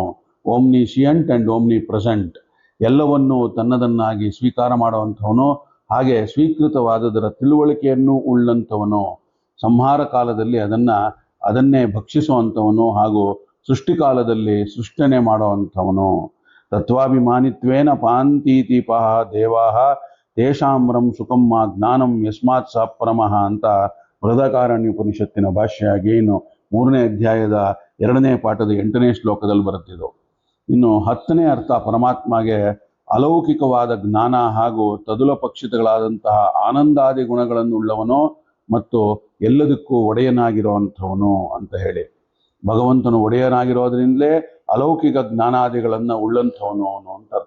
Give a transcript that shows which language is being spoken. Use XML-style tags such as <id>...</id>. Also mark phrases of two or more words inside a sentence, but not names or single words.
<en>omniscient and omni present,</en> <kn>ಎಲ್ಲವನ್ನೂ ತನ್ನದನ್ನಾಗಿ ಸ್ವೀಕಾರ ಮಾಡುವಂಥವನು, ಹಾಗೆ ಸ್ವೀಕೃತವಾದದರ ತಿಳುವಳಿಕೆಯನ್ನು ಉಳ್ಳಂಥವನು. ಸಂಹಾರ ಕಾಲದಲ್ಲಿ ಅದನ್ನೇ ಭಕ್ಷಿಸುವಂಥವನು ಹಾಗೂ ಸೃಷ್ಟಿಕಾಲದಲ್ಲಿ ಸೃಷ್ಟನೆ ಮಾಡುವಂಥವನು.</kn> <sa>ತತ್ವಾಭಿಮಾನಿತ್ವೇನ ಪಾಂತೀತಿಪಃ ದೇವಾಹ ತೇಷಾಮ್ರಂ ಸುಖಂ ಮಾ ಜ್ಞಾನಂ ಯಸ್ಮಾತ್ ಸ ಪರಮಃ</sa> <kn>ಅಂತ ಬೃಹದಾರಣ್ಯೋಪನಿಷತ್ತಿನ ಭಾಷ್ಯವಾಗಿ ಇನ್ನು 3ನೇ ಅಧ್ಯಾಯದ 2ನೇ ಪಾಠದ 8ನೇ ಶ್ಲೋಕದಲ್ಲಿ ಬರುತ್ತಿದ್ದು. ಇನ್ನು 10ನೇ ಅರ್ಥ ಪರಮಾತ್ಮಗೆ ಅಲೌಕಿಕವಾದ ಜ್ಞಾನ ಹಾಗೂ ತದುಲ ಪಕ್ಷಿತಗಳಾದಂತಹ ಆನಂದಾದಿ ಗುಣಗಳನ್ನು ಉಳ್ಳವನು ಮತ್ತು ಎಲ್ಲದಕ್ಕೂ ಒಡೆಯನಾಗಿರುವಂಥವನು ಅಂತ ಹೇಳಿ, ಭಗವಂತನು ಒಡೆಯನಾಗಿರೋದ್ರಿಂದಲೇ ಅಲೌಕಿಕ ಜ್ಞಾನಾದಿಗಳನ್ನು ಉಳ್ಳಂಥವನು ಅಂತ ಅರ್ಥ.</kn>